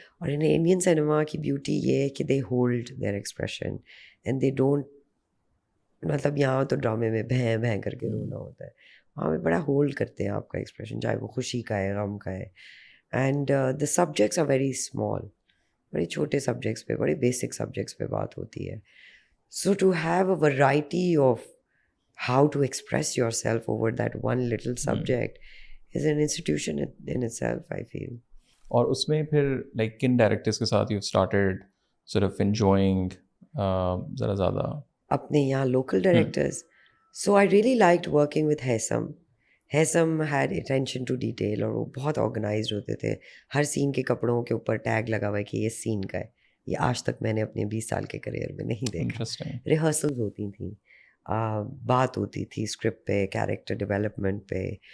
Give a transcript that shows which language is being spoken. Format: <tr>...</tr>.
<ur>اور Indian cinema کی beauty یہ ہے کہ</ur> <en>they hold their expression and they don't,</en> <ur>مطلب یہاں تو ڈرامے میں بھیں بھیں کر کے رونا ہوتا ہے, وہاں پہ بڑا ہولڈ کرتے ہیں آپ کا ایکسپریشن, چاہے وہ خوشی کا ہے, غم کا ہے.</ur> <en>and the subjects are very small,</en> <ur>بڑے چھوٹے سبجیکٹس پہ, بڑے بیسک سبجیکٹس پہ بات ہوتی ہے.</ur> <en>So to have a variety of how to express yourself over that one little subject is an institution in itself, I feel.</en> <ur>اور اس میں پھر لائک کن ڈائریکٹرس کے ساتھ</ur> <en>you started sort of enjoying</en> <ur>ذرا زیادہ؟ اپنے یہاں local directors,</ur> <en>So I really liked working with Hesam. Hesam had attention to detail</en> <ur>اور وہ بہت آرگنائزڈ ہوتے تھے. ہر سین کے کپڑوں کے اوپر ٹیگ لگا ہوا ہے کہ یہ سین کا ہے. یہ آج تک میں نے اپنے 20 سال کے کریئر میں نہیں دیکھا.</ur> <en>Interesting.</en> <ur>ریہرسلز ہوتی تھیں, بات ہوتی تھی اسکرپٹ پہ, کیریکٹر ڈیولپمنٹ پہ.</ur>